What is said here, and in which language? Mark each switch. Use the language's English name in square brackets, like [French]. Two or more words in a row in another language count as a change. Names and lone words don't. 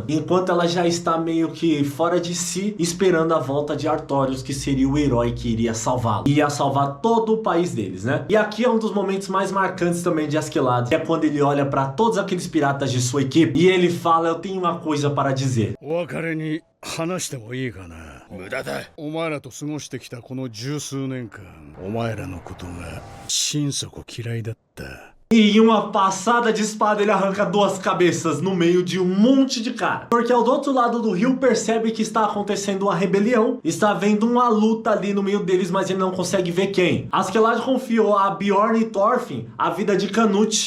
[Portuguese] Enquanto ela já está meio que fora de si, esperando a volta de Artorius, que seria o herói que iria salvá-lo. Ia salvar todo o país deles, né? E aqui é um dos momentos mais marcantes também de Askeladd, que é quando ele olha para todos aqueles piratas de sua equipe e ele fala: eu tenho uma coisa para dizer. [Japanese] 話してもいいかな。無駄だ。お前らと過ごしてきたこの十数年間、お前らのことが心底嫌いだった。 [Portuguese] E em uma passada de espada ele arranca duas cabeças no meio de um monte de cara. Porque ao do outro lado do rio percebe que está acontecendo uma rebelião. Está havendo uma luta ali no meio deles, mas ele não consegue ver quem. Askeladd confiou a Bjorn e Thorfinn a vida de Canute.